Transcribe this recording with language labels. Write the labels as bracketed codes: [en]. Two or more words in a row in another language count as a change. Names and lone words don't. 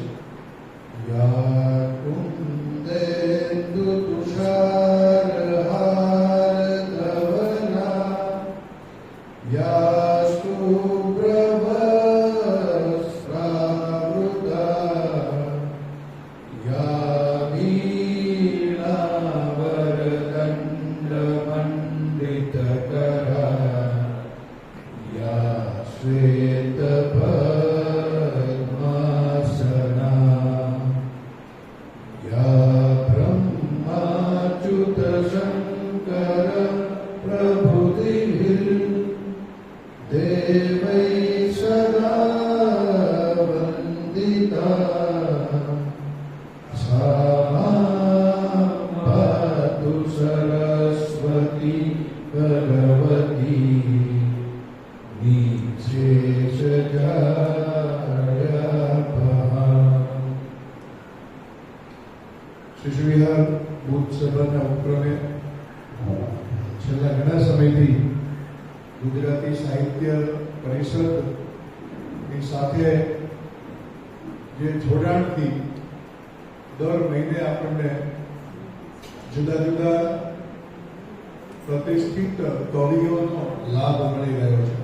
[sa] યા કુંદેન્દુ તુષારહાર ધવલા યા શુભ્રવસ્ત્રાવૃતા યા વીણાવરદંડમંડિતકરા श्वेतपद्मासना या ब्रह्माच्युत शंकर प्रभुतिभिः देवैः सदा वन्दिता सा पातु सरस्वती भगवती [gu] શિશુવિહાર બુદ્ધ સભાના ઉપક્રમે છેલ્લા ઘણા સમયથી ગુજરાતી સાહિત્ય પરિષદની સાથે જે જોડાણથી દર મહિને આપણને જુદા જુદા પ્રતિષ્ઠિત કવિઓનો લાભ મળી રહ્યો છે.